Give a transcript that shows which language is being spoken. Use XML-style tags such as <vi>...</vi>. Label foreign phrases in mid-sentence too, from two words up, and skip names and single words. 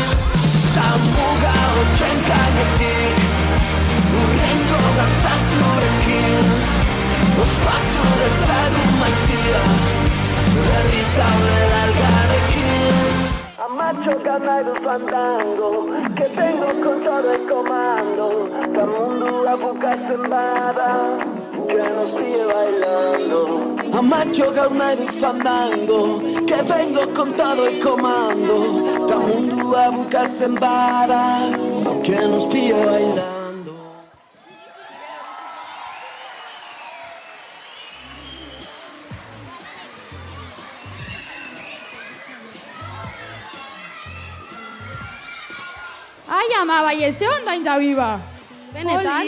<eu>Ta muga hotxen gainetik, urrengo gantzazurekin, ospatu dezagun maitia, berriz gaudela elgarrekin. Amatxo nahi du fandango,</eu> <es>que vengo con todo el comando,</es> <eu>ta mundua bukatzen bada,</eu> <es>que nos pille bailando.</es> <eu>Amatxo gaur nahi du fandango,</eu> <es>que vengo con todo el comando,</es> <eu>ta mundua bukatzen bada,</eu> <es>que nos pille bailando.</es> <eu>Ai, ama, bai, ze ondo haintza biba. Benetan?</eu>